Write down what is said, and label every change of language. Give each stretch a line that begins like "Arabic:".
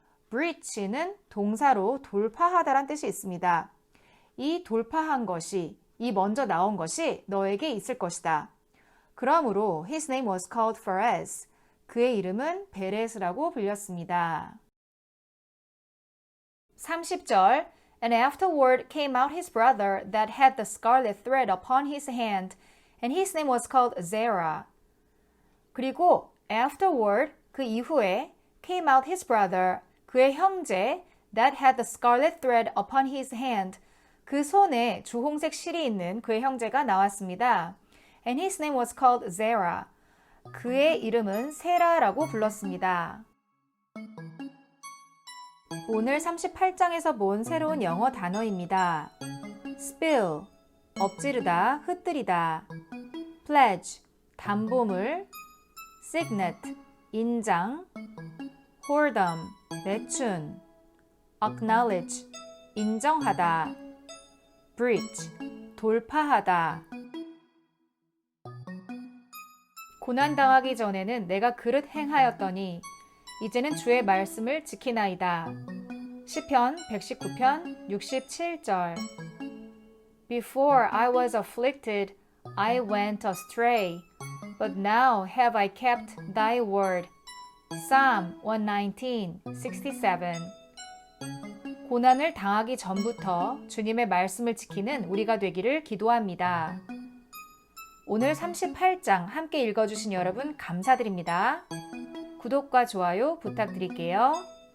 Korean: breach는 동사로 돌파하다란 뜻이 있습니다. 이 돌파한 것이, 이 먼저 나온 것이 너에게 있을 것이다. 그러므로
English: his name was called Pharez.
Korean: 그의 이름은 베레스라고 불렸습니다.
English: 30절 And afterward came out his brother that had the scarlet thread upon his hand, and his name was called Zerah.
Korean: 그리고
English: afterward,
Korean: 그 이후에
English: came out his brother,
Korean: 그의 형제
English: that had the scarlet thread upon his hand,
Korean: 그 손에 주홍색 실이 있는 그의 형제가 나왔습니다.
English: And his name was called Zerah.
Korean: 그의 이름은 세라라고 불렀습니다. 오늘 38장에서 본 새로운 영어 단어입니다. spill, 엎지르다, 흩뜨리다. pledge, 담보물. signet, 인장. whoredom, 매춘. acknowledge, 인정하다. breach, 돌파하다. 고난당하기 전에는 내가 그릇 행하였더니 이제는 주의 말씀을 지키나이다. 시편 119편 67절.
English: Before I was afflicted, I went astray, but now have I kept thy word. Psalm 119:67.
Korean: 고난을 당하기 전부터 주님의 말씀을 지키는 우리가 되기를 기도합니다. 오늘 38장 함께 읽어주신 여러분 감사드립니다. 구독과 좋아요 부탁드릴게요.